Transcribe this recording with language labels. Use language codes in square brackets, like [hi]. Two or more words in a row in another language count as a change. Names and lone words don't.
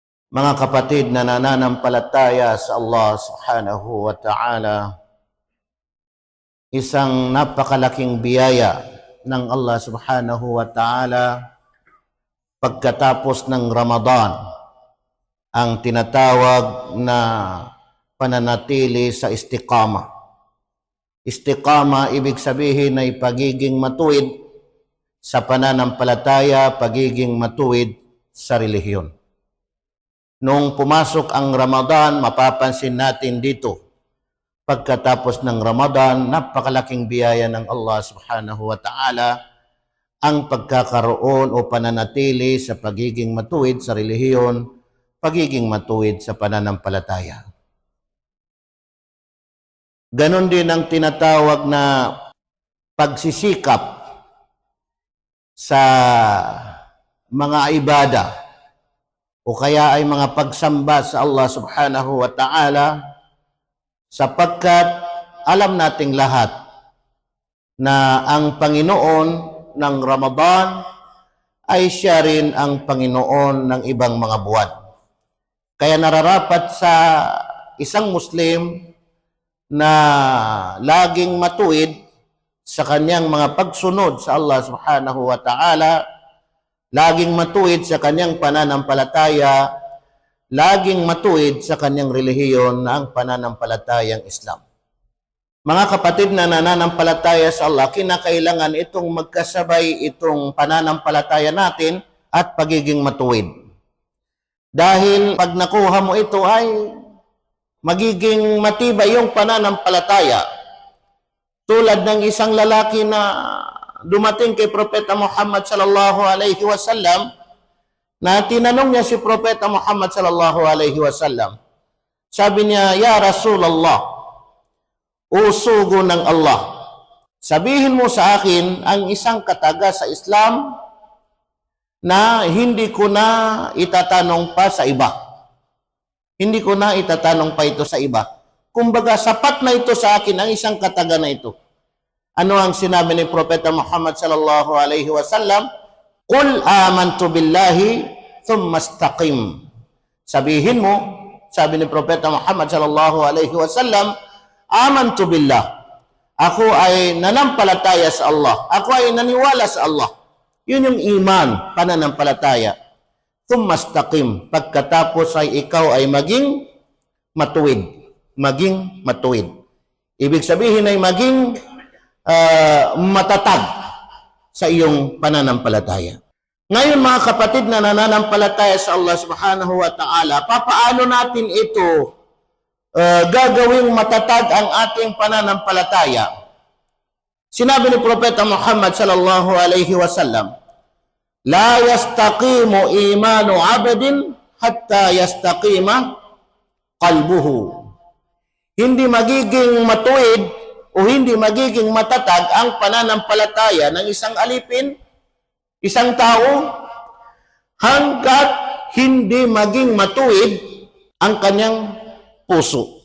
[tl] Mga kapatid na nananampalataya sa Allah [ar] سبحانه وتعالى, [tl] isang napakalaking biyaya ng Allah [ar] سبحانه وتعالى [tl] pagkatapos ng Ramadan, ang tinatawag na pananatili sa istiqama. Istiqama, ibig sabihin ay pagiging matuwid sa pananampalataya, pagiging matuwid sa relihiyon. Nung pumasok ang Ramadan, mapapansin natin dito, pagkatapos ng Ramadan, napakalaking biyaya ng Allah [ar] سبحانه وتعالى [tl] ang pagkakaroon o pananatili sa pagiging matuwid sa relihiyon, pagiging matuwid sa pananampalataya. Ganon din ang tinatawag na pagsisikap sa mga ibada o kaya ay mga pagsamba sa Allah [ar] سبحانه وتعالى, [tl] sapagkat alam nating lahat na ang Panginoon ng Ramadan ay siya rin ang Panginoon ng ibang mga buwan. Kaya nararapat sa isang Muslim na laging matuwid sa kanyang mga pagsunod sa Allah [ar] سبحانه وتعالى, [tl] laging matuwid sa kanyang pananampalataya, laging matuwid sa kanyang relihiyon na ang pananampalatayang Islam. Mga kapatid na nananampalataya sa Allah, kinakailangan itong magkasabay itong pananampalataya natin at pagiging matuwid. Dahil pag nakuha mo ito ay magiging matibay yung pananampalataya. Tulad ng isang lalaki na dumating kay Propeta Muhammad [ar] صلى الله عليه وسلم, [tl] na tinanong niya si Propeta Muhammad [ar] صلى الله عليه وسلم. [tl] Sabi niya, [ar] "يا رسول الله, [tl] usugo ng Allah, sabihin mo sa akin ang isang kataga sa Islam na hindi ko na itatanong pa sa iba. Hindi ko na itatanong pa ito sa iba. Kumbaga, sapat na ito sa akin ang isang kataga na ito." Ano ang sinabi ni Propeta Muhammad [ar] صلى الله عليه وسلم? "قل آمنت بالله ثم استقم." [tl] Sabihin mo, sabi ni Propeta Muhammad [ar] صلى الله عليه وسلم, آمنت بالله. [tl] Ako ay nanampalataya sa Allah. Ako ay naniwala sa Allah. Yun yung iman, pananampalataya. [ar] ثم استقم. [tl] Pagkatapos ay ikaw ay maging matuwid. Maging matuwid. Ibig sabihin ay maging matatag sa iyong pananampalataya. Ngayon mga kapatid na nananampalataya sa Allah [ar] سبحانه وتعالى, [tl] papaano natin ito gagawing matatag ang ating pananampalataya? Sinabi ni Propeta Muhammad [ar] صلى الله عليه وسلم, "لا يستقيم إيمان عبد حتى يستقيم قلبه." [tl] Hindi magiging matuwid o hindi magiging matatag ang pananampalataya ng isang alipin, isang tao, hanggat hindi maging matuwid ang kanyang puso.